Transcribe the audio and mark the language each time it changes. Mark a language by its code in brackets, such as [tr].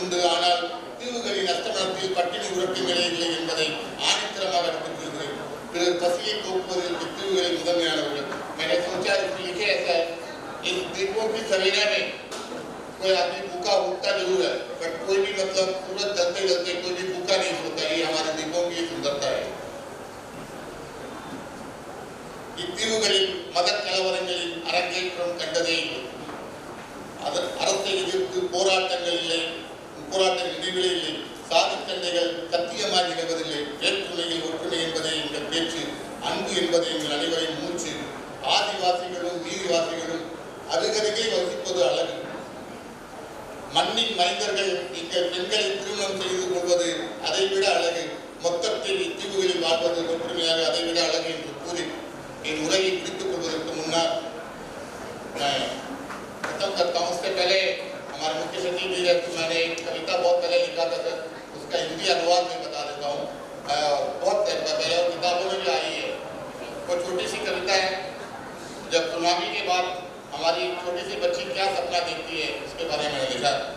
[ta] ஆனால் தீவுகளின் அஸ்தமனத்தில் பட்டினி உறக்கங்களே இல்லை என்பதை ஆணித்தரமாக எடுத்துக் கொள்கிறேன். பிறர் பசியை போக்குவதில் இத்தீவுகளின் முதன்மையானவர்கள். [hi] मैंने सोचा इसमें लिखे ऐसा है, इन द्वीपों की सवेरा में कोई आदमी भूखा उठता जरूर है, बट कोई भी मतलब सूरज ढलते ढलते कोई भी भूखा नहीं सोता. ये हमारे द्वीपों की सुंदरता है. [ta] இத்தீவுகளில் மத கலவரங்களில் அரங்கேற்றம் கண்டதே இல்லை. அரசை எதிர்த்து போராட்டங்கள் இல்லை, போராட்ட நினைவுகளே இல்லை. சாதி சண்டைகள் சத்தியமாக நிகழ்வதில்லை. வேற்றுமையில் ஒற்றுமை என்பதை எங்கள் பேச்சு, அன்பு என்பதை எங்கள் அனைவரின் மூச்சு. ஆதிவாசிகளும் நீதிவாசிகளும் அருகருகே வசிப்பது அழகு. மண்ணின் மைந்தர்கள் எங்கள் பெண்களை திருமணம் செய்து கொள்வது அதைவிட அழகு. மொத்தத்தில் இத்தீவுகளில் வாழ்வது ஒற்றுமையாக அதைவிட அழகு என்று கூறி [hi] इन उड़ाई [ta] முடித்துக் கொள்வதற்கு முன்னால் [hi] खत्म करता हूँ. उससे पहले हमारे मुख्य सचिव जी कि मैंने एक कविता बहुत पहले लिखा था सर, उसका हिंदी अनुवाद में बता देता हूँ. बहुत पहले और किताबों में भी आई है. वो छोटी सी कविता है. जब सुनामी के बाद हमारी छोटी सी बच्ची क्या सपना देखती है उसके बारे में लिखा.